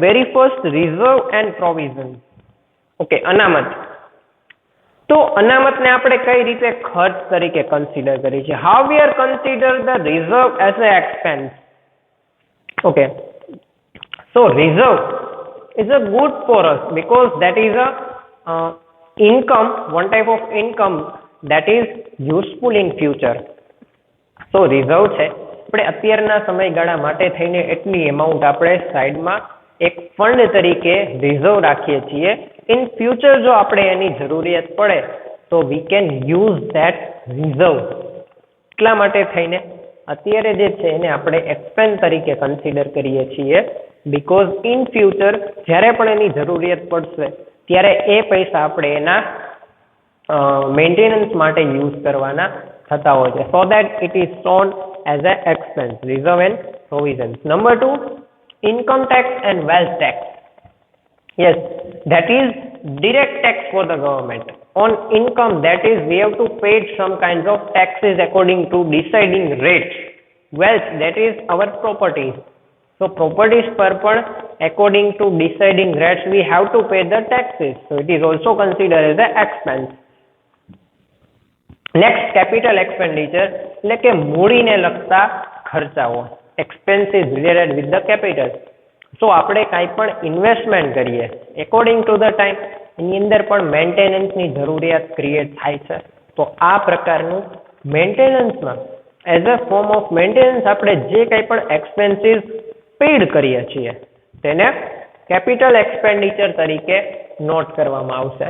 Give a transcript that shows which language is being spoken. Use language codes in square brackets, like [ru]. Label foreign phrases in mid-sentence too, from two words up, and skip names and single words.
[en] Very first, reserve and provision. Okay, અનામત. [gu] તો અનામતને આપણે કઈ રીતે ખર્ચ તરીકે કન્સિડર કરી છે? [en] How we are consider the reserve as a expense? Okay, so reserve is a good for us because that is a income, one type of income that is useful in future. So reserve [gu] છે, આપણે અત્યારના સમયગાળા માટે થઈને એટલી એમાઉન્ટ આપણે સાઈડમાં એક ફંડ તરીકે રિઝર્વ રાખીએ છીએ. [en] in future [gu] જો આપણે એની જરૂરિયાત પડે તો [en] we can use that reserve. [gu] એટલા માટે થઈને અત્યારે જે છે એને આપણે એક્સપેન્સ તરીકે કન્સિડર કરીએ છીએ, [en] because in future [gu] જ્યારે પણ એની જરૂરિયાત પડશે ત્યારે એ પૈસા આપણે એના મેન્ટેનન્સ માટે યુઝ કરવાના થતા હોય છે. [en] So that it is shown as a expense, reserve and provision. Number 2, income tax and wealth tax. Yes, that is direct tax for the government. On income, that is, we have to pay some kinds of taxes according to deciding rates. Wealth, that is our properties. So properties per according to deciding rates, we have to pay the taxes. So it is also considered as an expense. Next, capital expenditure, [gu] એટલે કે મૂડીને લગતા ખર્ચાઓ. [en] Expenses related with the capital. [gu] So આપણે કાંઈ પણ ઇન્વેસ્ટમેન્ટ કરીએ [en] according to the time [gu] એની અંદર પણ મેન્ટેનન્સની જરૂરિયાત ક્રિએટ થાય છે. તો આ પ્રકારનું મેન્ટેનન્સમાં [en] as a form of maintenance [gu] આપણે જે કંઈ પણ એક્સપેન્સીસ પેઇડ કરીએ છીએ તેને [en] capital expenditure [gu] તરીકે નોટ કરવામાં આવશે.